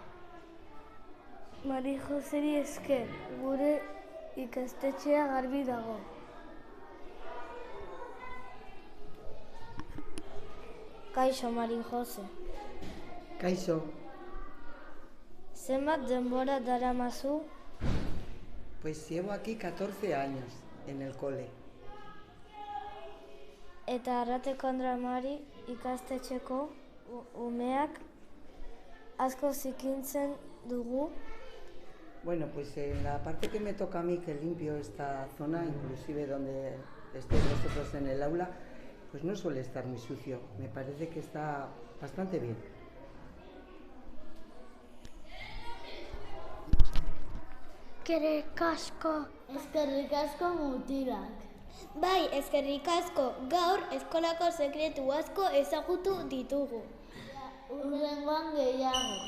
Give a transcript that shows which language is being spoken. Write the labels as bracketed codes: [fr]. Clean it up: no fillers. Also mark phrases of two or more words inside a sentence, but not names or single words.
[eu] Mari Joseri esker, gure ikastetxea garbi dago. Kaixo, Mari Jose. Kaixo. Zenbat denbora daramazu? [es] Pues llevo aquí 14 años en el cole. [eu] Eta Arrateko Andra Mari ikastetxeko umeak asko zikintzen dugu. [es] Bueno, pues en la parte que me toca a mí, que limpio esta zona, inclusive donde estéis vosotros en el aula, pues no suele estar muy sucio. Me parece que está bastante bien. [eu] Eskerrik asko mutilak. Bai, eskerrik asko, gaur eskolako sekretu asko ezagutu ditugu. Hurrengoan gehiago.